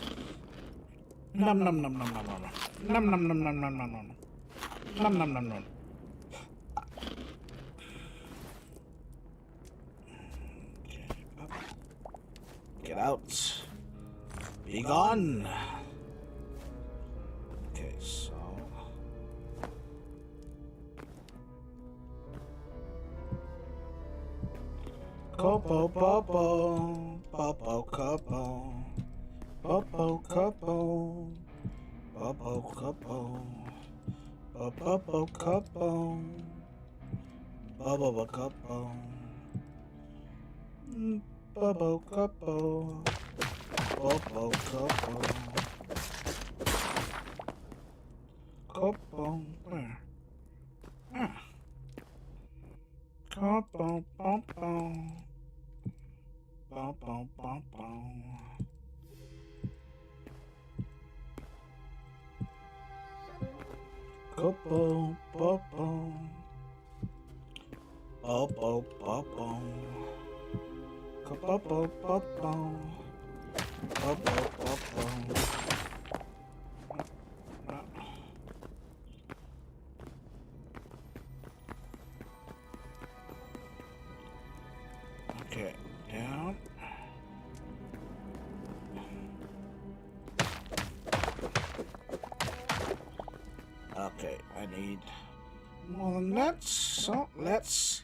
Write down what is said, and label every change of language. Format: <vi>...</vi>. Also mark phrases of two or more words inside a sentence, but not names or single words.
<en>Num num num num num num num num num num num num num num num num num. Okay, up. Get out. Be gone. Okay, so. Copo, popo, popo, copo, popo, copo, popo, copo, popo, copo, popo, copo, popo, copo, popo, copo, copo, where? Ah. Copo, popo. Bum, bum, bum, bum. Copo, popo. Popo, popo. Copo, popo. Popo, popo. Okay, down. Okay, I need more than that, so let's...</en>